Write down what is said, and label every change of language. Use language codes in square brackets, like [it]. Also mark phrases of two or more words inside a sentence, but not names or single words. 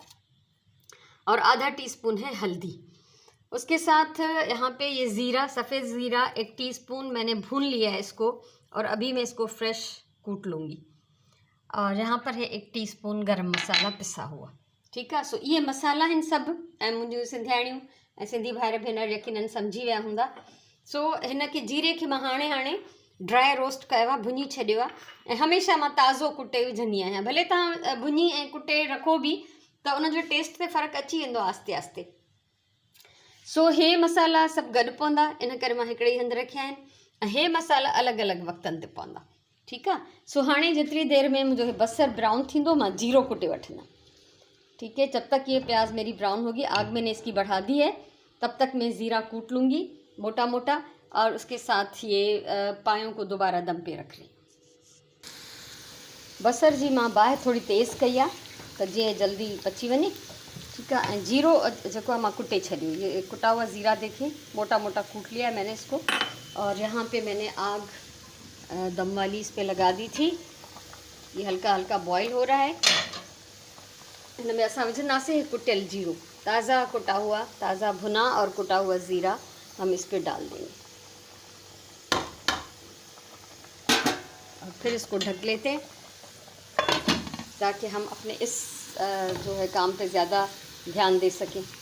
[hi] और आधा टीस्पून है हल्दी। उसके साथ यहाँ पे ये ज़ीरा, सफ़ेद ज़ीरा 1 टीस्पून मैंने भून लिया है इसको, और अभी मैं इसको फ्रेश कूट लूँगी। और यहाँ पर है 1 टीस्पून गरम मसाला पिसा हुआ। ठीक है। [sd] सो ये मसाला हिन सभु, ऐं मुंहिंजूं सिंधियाणियूं ऐं सिंधी भाइर भेनर यकीनन सम्झी विया हूंदा। सो हिन खे जीरे खे मां हाणे [en] dry roast [sd] कयो आहे, भुञी छॾियो आहे। ऐं हमेशह मां ताज़ो कुटे विझंदी आहियां। भले तव्हां भुञी ऐं कुटे रखो बि त उनजो टेस्ट ते फ़र्क़ु अची वेंदो आस्ते आस्ते। सो हे मसाला सभु गॾु पवंदा, इन करे मां हिकिड़े ई हंधि रखिया आहिनि। ऐं हे मसाला अलॻि अलॻि वक़्तनि ते पवंदा। ठीकु आहे। सो हाणे जेतिरी देर में मुंहिंजो बसर ब्राउन थींदो, मां जीरो कुटे वठंदा। [hi] ठीक है। जब तक ये प्याज मेरी ब्राउन होगी, आग मैंने इसकी बढ़ा दी है, तब तक मैं ज़ीरा कूट लूँगी मोटा मोटा, और उसके साथ ये पायों को दोबारा दम पे रख रही। [sd] बसर जी मां बाहि थोड़ी तेज़ कई आहे त जीअं जल्दी पची वञे। [hi] ठीक है। [sd] ऐं जीरो जेको आहे मां कुटे छॾियो, [hi] ये कुटा हुआ ज़ीरा देखें, मोटा मोटा कूट लिया है मैंने इसको। और यहाँ पे मैंने आग दम वाली इस पे लगा दी थी। ये हल्का हल्का बॉईल हो रहा है। [sd] इनमें असां विझंदासीं कुटियल जीरो, [hi] ताज़ा कुटा हुआ, ताज़ा भुना और कुटा हुआ ज़ीरा हम इस पर डाल देंगे और फिर इसको ढक लेते हैं ताकि हम अपने इस जो है काम पे ज़्यादा ध्यान दे सकें।